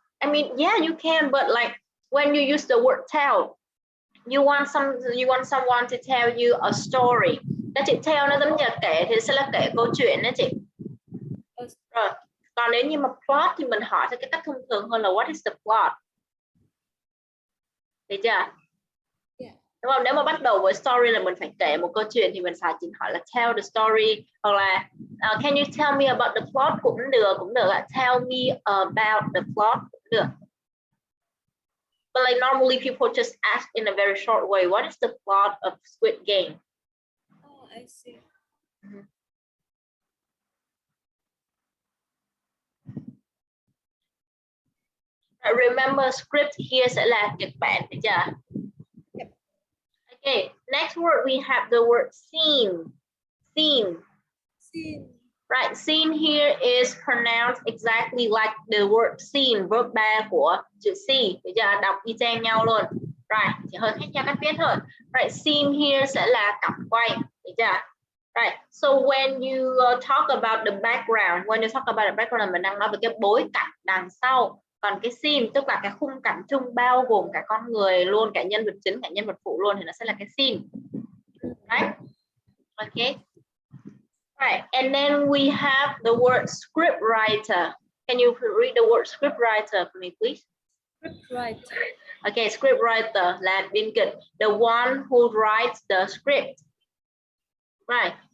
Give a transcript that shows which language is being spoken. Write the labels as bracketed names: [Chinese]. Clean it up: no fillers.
[English] I mean, yeah, you can, but like when you use the word tell, you want someone to tell you a story. [Vietnamese] Các chị tell nó giống như là kể, thì sẽ là kể câu chuyện đó chị. Rồi, còn nếu như mà plot thì mình hỏi theo cái cách thông thường hơn là [English] what is the plot? [Vietnamese] Được chưa? [English] Yeah. [Vietnamese] Đúng không? Nếu mà bắt đầu với story là mình phải kể một câu chuyện thì mình phải chỉ hỏi là [English] tell the story, [Vietnamese] hoặc là [English] can you tell me about the plot [Vietnamese] cũng được là [English] tell me about the plot [Vietnamese] cũng được. [English] But like normally people just ask in a very short way, what is the plot of Squid Game? Oh, I see. Remember script here [Vietnamese] sẽ là kịch bản, được chưa? [English] Yep. Okay, next word we have the word scene. Scene. Scene. Right, scene here is pronounced exactly like the word scene, verb 3 [Vietnamese] của chữ C. Bây giờ đọc y chang nhau luôn. Right, chỉ hơi khác nhau cách viết thôi. [English] Right, scene here [Vietnamese] sẽ là cảnh quay. Được chưa? [English] Right, so when you talk about the background, when you talk about the background, [Vietnamese] mình đang nói về cái bối cảnh đằng sau. Còn cái scene tức là cái khung cảnh chung bao gồm cả con người luôn, cả nhân vật chính, cả nhân vật phụ luôn thì nó sẽ là cái scene. [English] Right? Okay. Right, and then we have the word scriptwriter. Can you read the word scriptwriter for me, please? Scriptwriter. Okay, scriptwriter [Vietnamese] là biên kịch, [English] the one who writes the script. Right.